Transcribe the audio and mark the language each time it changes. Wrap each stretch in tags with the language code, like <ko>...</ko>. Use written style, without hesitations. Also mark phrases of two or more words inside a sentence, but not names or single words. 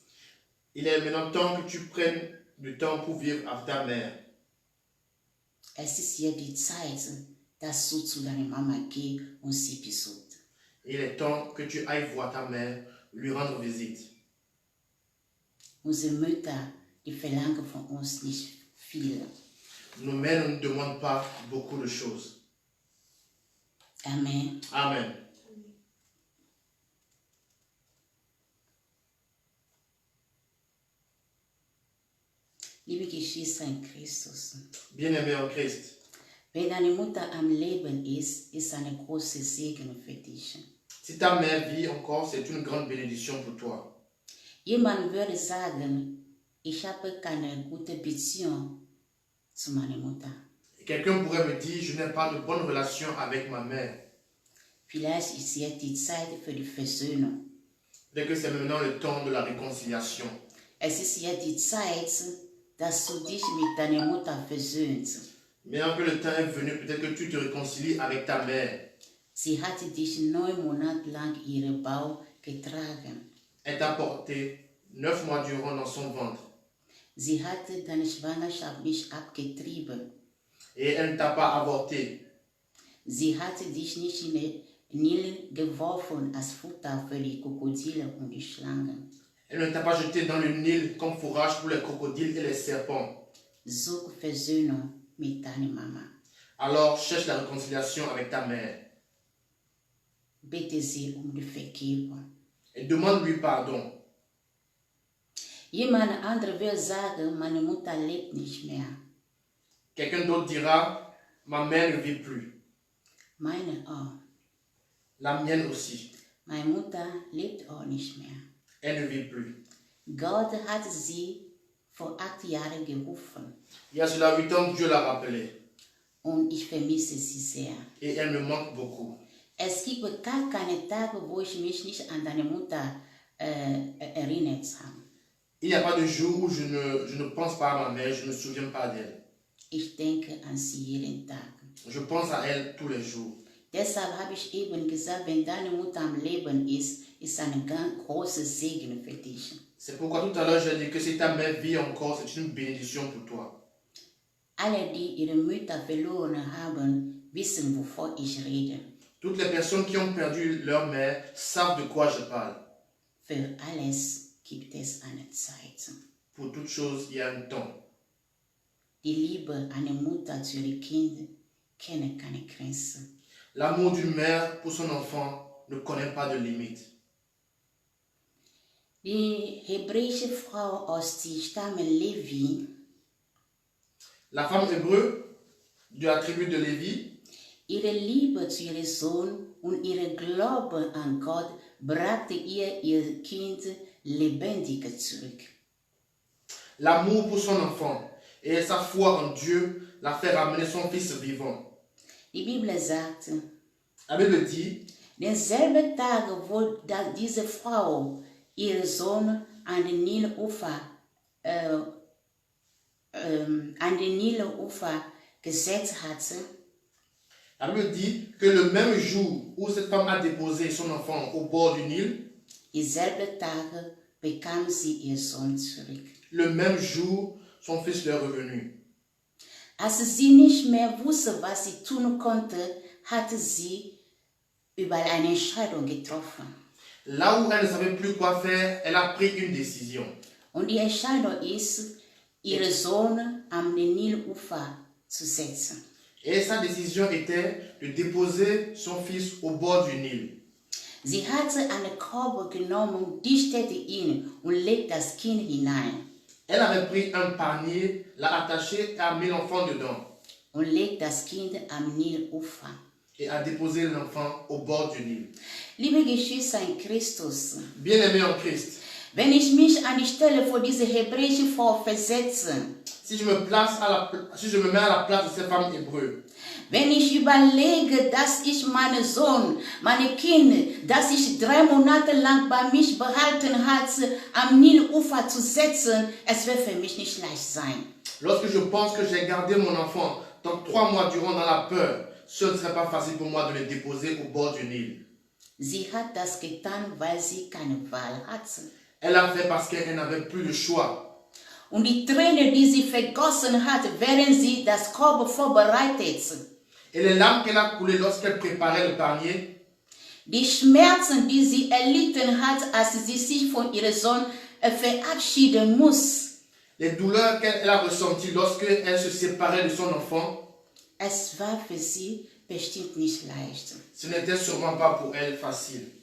<fr>Il est maintenant temps que tu prennes du temps pour vivre avec ta mère.</fr> <de>Es ist ja die Zeit, dass du zu deiner Mama gehst und sie besuchst.</de> <fr>Il est temps que tu ailles voir ta mère, lui rendre visite.</fr> <de>Unsere Mütter, die verlangen von uns nicht viel.</de> <fr>Nos mères ne nous demandent pas beaucoup de choses. Amen. Amen.</fr> <de>Liebe Geschwister in Christus,</de> <fr>Bien-aimé en Christ,</fr> <de>wenn deine Mutter am Leben ist, ist eine große Segen für dich.</de> <fr>si ta mère vit encore, c'est une grande bénédiction pour toi.</fr> <de>Jemand würde sagen, ich habe keine gute Beziehung zu meiner Mutter.</de> <fr>Quelqu'un pourrait me dire, je n'ai pas de bonne relation avec ma mère.</fr> <de>Vielleicht ist jetzt die Zeit für die Versöhnung.</de> <fr>Dès que c'est maintenant le temps de la réconciliation.</fr> <de>Es ist jetzt die Zeit, dass du dich mit deiner Mutter versöhnst.</de> <fr>Maintenant que le temps est venu, peut-être que tu te réconcilies avec ta mère.</fr> <de>Sie hatte dich 9 Monate lang ihren Bauch getragen.</de> <fr>Elle t'a porté 9 mois durant dans son ventre.</fr> <de>Sie hatte deine Schwangerschaft nicht abgetrieben.</de> <fr>Et elle ne t'a pas avorté.</fr> <de>Sie hatte dich nicht in den Nil geworfen als Futter für die Krokodile und die Schlangen.</de> <fr>Elle ne t'a pas jeté dans le Nil comme fourrage pour les crocodiles et les serpents.</fr> <de>Such Versöhnung mit deiner Mama.</de> <fr>Alors cherche la réconciliation avec ta mère.</fr> <de>Bitte sie die Vergebung.</de> <fr>Et demande-lui pardon.</fr> <de>Jemand anderer will sagen, meine Mutter lebt nicht mehr.</de> <fr>Quelqu'un d'autre dira, ma mère ne vit plus.</fr> <de>Meine auch.</de> <fr>La mienne aussi.</fr> <de>Meine Mutter lebt auch nicht mehr.</de> <fr>Elle ne vit plus.</fr> <de>Gott hat sie vor 8 Jahren gerufen.</de> <fr>Il y a cela 8 ans, Dieu l'a rappelé.</fr> <de>Und ich vermisse sie sehr.</de> <fr>Et elle me manque beaucoup.</fr> <de>Es gibt gar keine Tage, wo ich mich nicht an deine Mutter erinnert habe.</de> <fr>Il n'y a pas de jour où je ne pense pas à ma mère, je ne me souviens pas d'elle.</fr> <de>Ich denke an sie jeden Tag.</de> <fr>Je pense à elle tous les jours.</fr> <de>Deshalb habe ich eben gesagt, wenn deine Mutter am Leben ist, ist ein ganz großer Segen für dich.</de> <fr>C'est pourquoi tout à l'heure j'ai dit que si ta mère vit encore, c'est une bénédiction pour toi.</fr> <de>Alle, die ihre Mütter verloren haben, wissen, wovon ich rede.</de> <fr>Toutes les personnes qui ont perdu leur mère savent de quoi je parle.</fr> <de>Für alles gibt es eine Zeit.</de> <fr>Pour toute chose, il y a un temps.</fr> <de>Die Liebe einer Mutter zu ihrem Kind kennt keine Grenzen.</de> <fr>L'amour d'une mère pour son enfant ne connaît pas de limite.</fr> <de>Die hebräische Frau aus dem Stamm Levi,</de> <fr>La femme hébreu de la tribu de Lévi,</fr> <de>ihre Liebe zu ihrem Sohn und ihr Glaube an Gott brachte ihr Kind lebendig zurück.</de> <fr>l'amour pour son enfant et sa foi en Dieu l'a fait ramener son fils vivant.</fr> <de>Die Bibel sagt,</de> <fr>La Bible dit,</fr> <de>denselben Tag, wo diese Frau ihren Sohn an den Nilufer gesetzt hatte,</de> <fr>la Bible dit que le même jour où cette femme a déposé son enfant au bord du Nil,</fr> <de>dieselbe Tag bekam sie ihr Sohn zurück.</de> <fr>le même jour, son fils lui est revenu.</fr> <de>Als sie nicht mehr wusste, was sie tun konnte, hatte sie überall eine Entscheidung getroffen.</de> <fr>Là où elle ne savait plus quoi faire, elle a pris une décision.</fr> <de>Und die Entscheidung ist, ihren Sohn am Nilufer zu setzen.</de> <fr>Et sa décision était de déposer son fils au bord du Nil.</fr> <de>Sie hatte eine Korbe genommen, dichtete ihn und legte das Kind hinein.</de> <fr>Elle avait pris un panier, l'a attaché et a mis l'enfant dedans.</fr> <de>Und legte das Kind am Nilufer.</de> <fr>Et a déposé l'enfant au bord du Nil.</fr> <de>Liebe Geschwister in Christus,</de> <fr>Bien-aimé en Christ,</fr> <de>wenn ich mich an die Stelle vor diese hebräische Frau versetze,</de> <fr>si je me mets à la place de ces femmes hébreux,</fr> <de>wenn ich überlege, dass ich meinen Sohn, meine Kind, das ich 3 Monate lang bei mich behalten hatte, am Nilufer zu setzen, es wird für mich nicht leicht sein.</de> <fr>lorsque je pense que j'ai gardé mon enfant dans 3 mois durant dans la peur, ce ne serait pas facile pour moi de le déposer au bord du Nil.</fr> <de>Sie hat das getan, weil sie keine Wahl hatte.</de> <fr>Elle l'a fait parce qu'elle n'avait plus de choix.</fr> <de>Und die Tränen, die sie vergossen hat, während sie das Korb vorbereitet,</de> <fr>Et les larmes qu'elle a coulées lorsqu'elle préparait le panier,</fr> <de>die Schmerzen, die sie erlitten hat, als sie sich von ihrem Sohn verabschieden muss,</de> <fr>les douleurs qu'elle a ressenties lorsqu'elle se séparait de son enfant,</fr> <de>es war für sie bestimmt nicht leicht.</de> <fr>ce n'était sûrement pas pour elle facile.</fr>